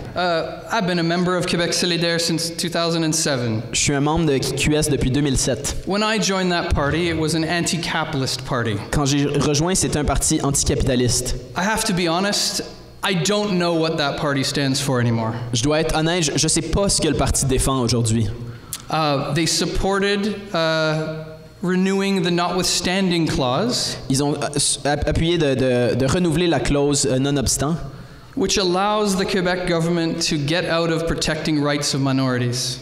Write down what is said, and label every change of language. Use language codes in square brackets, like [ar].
[en] I've been a member of Québec solidaire since 2007. [fr] Je suis un membre de QS depuis 2007. [en] When I joined that party, it was an anti-capitalist party. [fr] Quand j'ai rejoint, c'était un parti anticapitaliste. [en] I have to be honest, I don't know what that party stands for anymore. [fr] Je dois être honnête, je ne sais pas ce que le parti défend aujourd'hui. [en] They supported renewing the notwithstanding clause, [fr] Ils ont appuyé de renouveler la clause nonobstant, [en] which allows the Quebec government to get out of protecting rights of minorities.